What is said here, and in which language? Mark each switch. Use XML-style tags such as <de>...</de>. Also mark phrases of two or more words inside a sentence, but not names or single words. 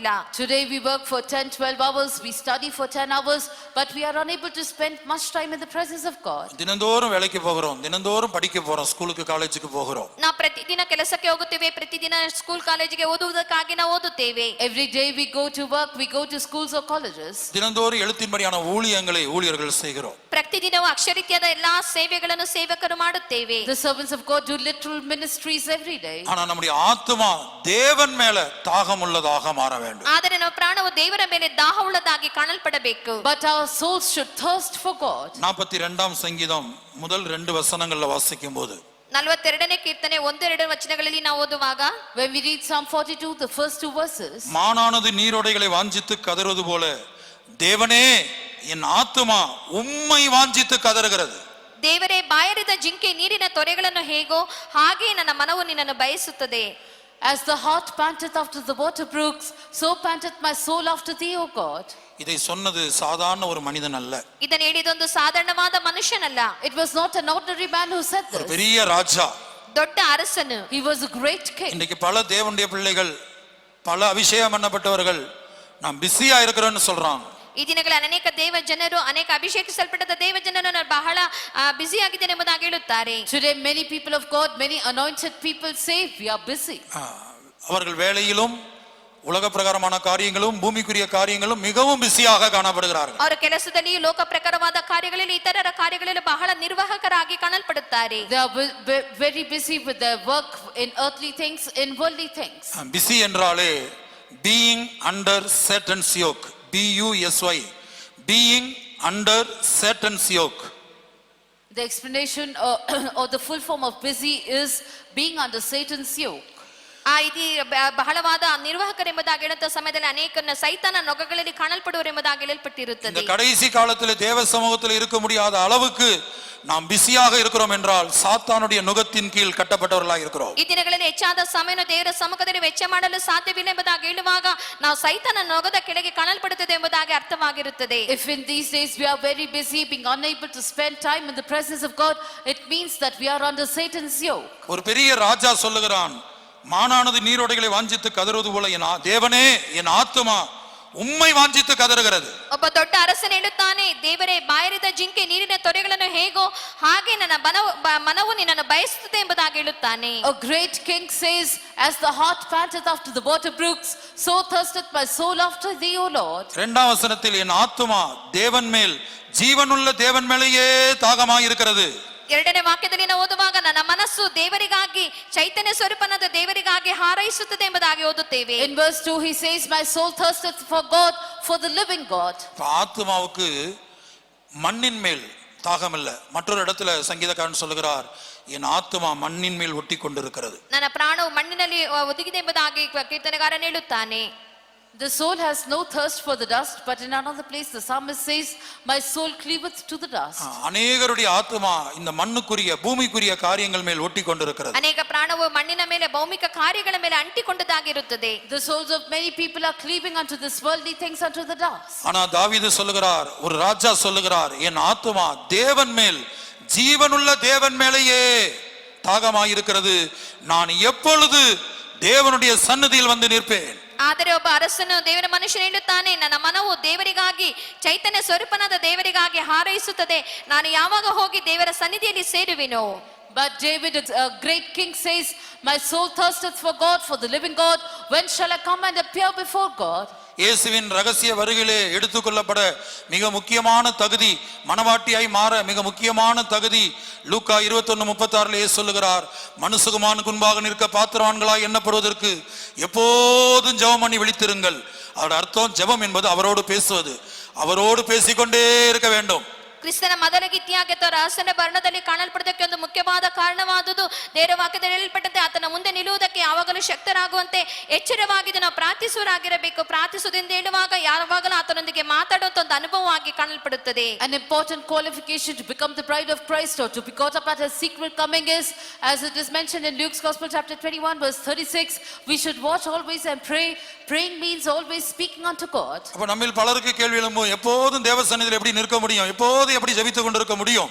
<en>Today we work for 10-12 hours, we study for 10 hours, but we are unable to spend much time in the presence of God.</en> <ta>தினந்தோறும் வேலைக்கு போகிறோம், தினந்தோறும் படிக்க போறோம், ஸ்கூலுக்கு காலேஜுக்கு போகிறோம்.</ta> <kn>ನಾವು ಪ್ರತಿದಿನ ಕೆಲಸಕ್ಕೆ ಹೋಗುತ್ತೇವೆ, ಪ್ರತಿದಿನ ಸ್ಕೂಲ್ ಕಾಲೇಜಿಗೆ ಓದುವುದಕ್ಕಾಗಿ ನಾವು ಓದುತ್ತೇವೆ.</kn> <en>Every day we go to work, we go to schools or colleges.</en> <ta>தினந்தோறும் எழுத்தின்படியான ஊழியங்களை ஊழியர்கள் செய்கிறோம்.</ta> <kn>ಪ್ರತಿದಿನವೂ ಅಕ್ಷರೀತ್ಯಾದ ಎಲ್ಲಾ ಸೇವೆಗಳನ್ನು ಸೇವಕರು ಮಾಡುತ್ತೇವೆ.</kn> <en>The servants of God do literal ministries every day.</en> <ta>ஆனா நம்முடைய ஆத்துமா தேவன் மேல தாகம் உள்ளதாக மாற வேண்டும்.</ta> <kn>ಆದರೆ ನಮ್ಮ ಪ್ರಾಣವು ದೇವರ ಮೇಲೆ ದಾಹವುಳ್ಳದಾಗಿ ಕಾಣಲ್ಪಡಬೇಕು.</kn> <en>But our souls should thirst for God.</en> <ta>42ஆம் சங்கீதம் முதல் 2 வசனங்கள்ல வாசிக்கும் போது,</ta> <kn>42ನೇ ಕೀರ್ತನೆ 1-2 ವಚನಗಳಲ್ಲಿ ನಾವು ಓದುವಾಗ,</kn> <en>When we read Psalm 42, the first 2 verses,</en> <ta>மானானது நீரோடைகளை வாஞ்சித்து கதறுவது போல தேவனே என் ஆத்துமா உம்மை வாஞ்சித்து கதறுகிறது.</ta> <kn>ದೇವರೇ, ಬಾಯರಿದ ಜಿಂಕೆ ನೀರಿನ ತೊರೆಗಳನ್ನು ಹೇಗೋ ಹಾಗೆ ನನ್ನ ಮನವು ನಿನ್ನನ್ನು ಬಯಸುತ್ತದೆ.</kn> <en>As the heart panteth after the water brooks, so panteth my soul after thee, O God.</en> <ta>இதை சொன்னது சாதாரண ஒரு மனிதன் அல்ல,</ta> <kn>ಇದನ್ನು ಹೇಳಿದೊಂದು ಸಾಧಾರಣವಾದ ಮನುಷ್ಯನಲ್ಲ,</kn> <en>It was not an ordinary man who said</en> <ta>ஒரு</ta> <en>this.</en> <ta>பெரிய ராஜா.</ta> <kn>ದೊಡ್ಡ ಅರಸನು.</kn> <en>He was a great king.</en> <ta>இன்னைக்கு பல தேவனுடைய பிள்ளைகள், பல அபிஷேகம் பண்ணப்பட்டவர்கள் நாம் பிஸியா இருக்கிறோம்னு சொல்றாங்க.</ta> <kn>ಈ ದಿನಗಳಲ್ಲಿ ಅನೇಕ ದೇವ ಜನರು ಅನೇಕ ಅಭಿಷೇಕಿಸಲ್ಪಟ್ಟ ದೇವ ಜನರು ಬಹಳ ಬ್ಯುಸಿ ಆಗಿದ್ದಾರೆ ಎಂಬುದಾಗಿ ಹೇಳುತ್ತಾರೆ.</kn> <en>Today many people of God, many anointed people say we are busy.</en> <ta>அவர்கள் வேலையிலும் உலக பிரகாரமான காரியங்களும் பூமிக்குரிய காரியங்களும் மிகவும் பிஸியாக காணப்படுகிறார்கள்.</ta> <kn>ಅವರ ಕೆಲಸದಲ್ಲಿ ಲೋಕ ಪ್ರಕಾರವಾದ ಕಾರ್ಯಗಳಲ್ಲಿ ಇತರರ ಕಾರ್ಯಗಳಲ್ಲಿ ಬಹಳ ನಿರ್ವಾಹಕರಾಗಿ ಕಾಣಲ್ಪಡುತ್ತಾರೆ.</kn> <en>They are very busy with their work in earthly things, in worldly things.</en> <ta>பிஸி என்றாலே</ta> <en>being under Satan's yoke, BUSY, being under Satan's yoke. The explanation or the full form of busy is being under Satan's yoke.</en> <kn>ಇದು ಬಹಳವಾದ ನಿರ್ವಾಹಕರೆಂಬುದಾಗಿ ಹೇಳುವಂತ ಸಮಯದಲ್ಲಿ ಅನೇಕರನ್ನ ಸೈತಾನ ನೊಗಗಳಲ್ಲಿ ಕಾಣಲ್ಪಡುವರೆಂಬುದಾಗಿ ಹೇಳಲ್ಪಟ್ಟಿರುತ್ತದೆ.</kn> <ta>இந்த கடைசி காலத்தில் தேவ சமூகத்தில் இருக்க முடியாத அளவுக்கு நாம் பிஸியாக இருக்கிறோம் என்றால் சாத்தானுடைய நுகத்தின் கீழ் கட்டப்பட்டவர்களாக இருக்கிறோம்.</ta> <kn>ಈ ದಿನಗಳಲ್ಲಿ ಹೆಚ್ಚಾದ ಸಮಯವನ್ನು ದೇವರ ಸಮ್ಮುಖದಲ್ಲಿ ವೆಚ್ಚ ಮಾಡಲು ಸಾಧ್ಯವಿಲ್ಲ ಎಂಬುದಾಗಿ ಹೇಳುವಾಗ ನಾವು ಸೈತಾನ ನೊಗದ ಕೆಳಗೆ ಕಾಣಲ್ಪಡುತ್ತದೆ ಎಂಬುದಾಗಿ ಅರ್ಥವಾಗಿರುತ್ತದೆ.</kn> <en>If in these days we are very busy, being unable to spend time in the presence of God, it means that we are under Satan's yoke.</en> <ta>ஒரு பெரிய ராஜா சொல்லுகிறான், மானானது நீரோடைகளை வாஞ்சித்து கதறுவது போல என் தேவனே என் ஆத்துமா உம்மை வாஞ்சித்து கதறுகிறது.</ta> <kn>ಒಬ್ಬ ದೊಡ್ಡ ಅರಸನು ಹೇಳುತ್ತಾನೆ, ದೇವರೇ ಬಾಯರಿದ ಜಿಂಕೆ ನೀರಿನ ತೊರೆಗಳನ್ನು ಹೇಗೋ ಹಾಗೆ ನನ್ನ ಮನವು ನಿನ್ನನ್ನು ಬಯಸುತ್ತದೆ ಎಂಬುದಾಗಿ ಹೇಳುತ್ತಾನೆ.</kn> <en>A great king says, as the heart panteth after the water brooks, so thirsteth my soul after thee, O Lord.</en> <ta>இரண்டாம் வசனத்தில் என் ஆத்துமா தேவன் மேல் ஜீவனுள்ள தேவன் மேலேயே தாகமாய் இருக்கிறது.</ta> <kn>ಎರಡನೇ ವಾಕ್ಯದಲ್ಲಿ ನಾವು ಓದುವಾಗ ನನ್ನ ಮನಸ್ಸು ದೇವರಿಗಾಗಿ ಚೈತನ್ಯ ಸ್ವರೂಪನಾದ ದೇವರಿಗಾಗಿ ಹಾರೈಸುತ್ತದೆ ಎಂಬುದಾಗಿ ಓದುತ್ತೇವೆ.</kn> <en>In verse 2 he says, my soul thirsteth for God, for the living God.</en> <ta>ஆத்துமாவுக்கு மண்ணின் மேல் தாகம் இல்ல. மற்றொரு இடத்துல சங்கீதக்காரன் சொல்லுகிறார், என் ஆத்துமா மண்ணின் மேல் ஒட்டி கொண்டிருக்கிறது.</ta> <kn>ನನ್ನ ಪ್ರಾಣವು ಮಣ್ಣಿನಲ್ಲಿ ಒದಗಿದೆ ಎಂಬುದಾಗಿ ಕೀರ್ತನೆಗಾರನು ಹೇಳುತ್ತಾನೆ.</kn> <en>The soul has no thirst for the dust, but in another place the psalmist says, my soul cleaveth to the dust.</en> <ta>அநேகருடைய ஆத்துமா இந்த மண்ணுக்குரிய பூமிக்குரிய காரியங்கள் மேல் ஒட்டி கொண்டிருக்கிறது.</ta> <kn>ಅನೇಕ ಪ್ರಾಣವು ಮಣ್ಣಿನ ಮೇಲೆ ಭೌಮಿಕ ಕಾರ್ಯಗಳ ಮೇಲೆ ಅಂಟಿಕೊಂಡದಾಗಿರುತ್ತದೆ.</kn> <en>The souls of many people are cleaving unto this worldly things, unto the dust.</en> <ta>ஆனா தாவீது சொல்லுகிறார், ஒரு ராஜா சொல்லுகிறார், என் ஆத்துமா தேவன் மேல் ஜீவனுள்ள தேவன் மேலேயே தாகமாயிருக்கிறது, நான் எப்பொழுது தேவனுடைய சந்நிதியில் வந்து நிற்பேன்.</ta> <kn>ಆದರೆ ಒಬ್ಬ ಅರಸನು ದೇವರ ಮನುಷ್ಯನು ಹೇಳುತ್ತಾನೆ, ನನ್ನ ಮನವು ದೇವರಿಗಾಗಿ ಚೈತನ್ಯ ಸ್ವರೂಪನಾದ ದೇವರಿಗಾಗಿ ಹಾರೈಸುತ್ತದೆ, ನಾನು ಯಾವಾಗ ಹೋಗಿ ದೇವರ ಸನ್ನಿಧಿಯಲ್ಲಿ ಸೇರುವೆನೋ.</kn> <en>But David, a great king, says, my soul thirsteth for God, for the living God. When shall I come and appear before God?</en> <ta>இயேசுவின் ரகசிய வருகையிலே எடுத்துக்கொள்ளப்பட மிக முக்கியமான தகுதி, மனவாட்டியாய் மாற மிக முக்கியமான தகுதி லூக்கா 21:36 இயேசு சொல்லுகிறார், மனுஷகுமாரனுக்கு முன்பாக நிற்க பாத்திரவான்களாய் எண்ணப்படுவதற்கு எப்போதும் ஜெபம் பண்ணி விழித்திருங்கள். அதோட அர்த்தம் ஜெபம் என்பது அவரோடு பேசுவது, அவரோடு பேசிக்கொண்டே இருக்க வேண்டும்.</ta> <kn>ಕ್ರಿಸ್ತನ ಮೊದಲ ಗೀತಿಯಾಗಿ ಅಥವಾ ರಹಸ್ಯನ ವರ್ಣದಲ್ಲಿ ಕಾಣಲ್ಪಡೋದಕ್ಕೆ ಒಂದು ಮುಖ್ಯವಾದ ಕಾರಣವಾದುದು ದೇವರ ವಾಕ್ಯದಲ್ಲಿ ಹೇಳಲ್ಪಟ್ಟಂತೆ ಆತನ ಮುಂದೆ ನಿಲ್ಲುವುದಕ್ಕೆ ಯಾವಾಗಲೂ ಶಕ್ತರಾಗುವಂತೆ ಎಚ್ಚರವಾಗಿ ನಾವು ಪ್ರಾರ್ಥಿಸುವರಾಗಿರಬೇಕು. ಪ್ರಾರ್ಥಿಸುವುದೆಂದು ಹೇಳುವಾಗ ಯಾವಾಗಲೂ ಆತನೊಂದಿಗೆ ಮಾತಾಡುವಂತ ಒಂದು ಅನುಭವವಾಗಿ ಕಾಣಲ್ಪಡುತ್ತದೆ.</kn> <en>An important qualification to become the bride of Christ or to be caught up at his secret coming is, as it is mentioned in Luke's Gospel chapter 21 verse 36, we should watch always and pray. Praying means always speaking unto God.</en> <ta>அப்ப நம்மில் பலருக்கு கேள்வி எழும்பும், எப்போதும் தேவ சந்நிதியில் எப்படி நிற்க முடியும், எப்போதும் எப்படி ஜெபித்துக் கொண்டிருக்க முடியும்?</ta>